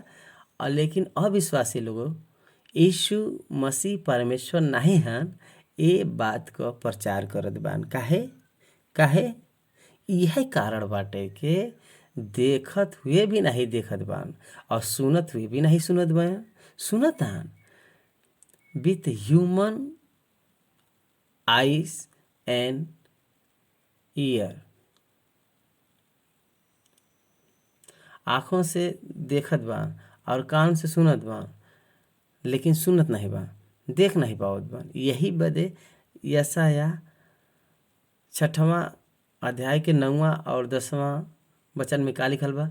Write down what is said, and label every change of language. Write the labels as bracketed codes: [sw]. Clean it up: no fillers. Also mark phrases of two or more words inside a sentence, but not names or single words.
[bho] और लेकिन अविश्वासी लोग यीशु मसीह परमेश्वर नहीं हैं, ये बात का प्रचार करत बान। काहे यह कारण बाटे के देखत हुए भी नहीं देखत बान और सुनत हुए भी नहीं सुनत बान। सुनत हन [en] with human eyes and ear, [bho] आँखों से देखत बा और कान से सुनत बा, लेकिन सुनत नहीं बा, देख नहीं पावत बा। यही बदे यशाया 6वां अध्याय के 9वां और 10वां वचन में का लिखल बा?